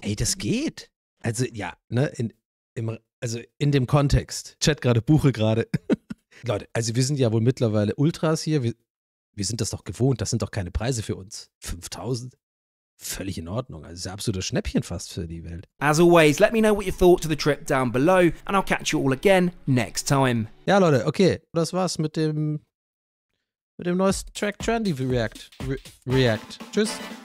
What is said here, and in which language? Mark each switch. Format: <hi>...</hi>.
<de>Ey, das geht. Also, ja, ne, in dem Kontext. Chat gerade, buche gerade. Leute, also wir sind ja wohl mittlerweile Ultras hier. Wir sind das doch gewohnt. Das sind doch keine Preise für uns. 5.000? Völlig in Ordnung. Also das ist ja absolutes Schnäppchen fast für die Welt.</de> <en>As always, let me know what you thought of the trip down below and I'll catch you all again next time.</en> <de>Ja, Leute, okay. Das war's mit dem neuesten Track Trendy React. Tschüss.</de>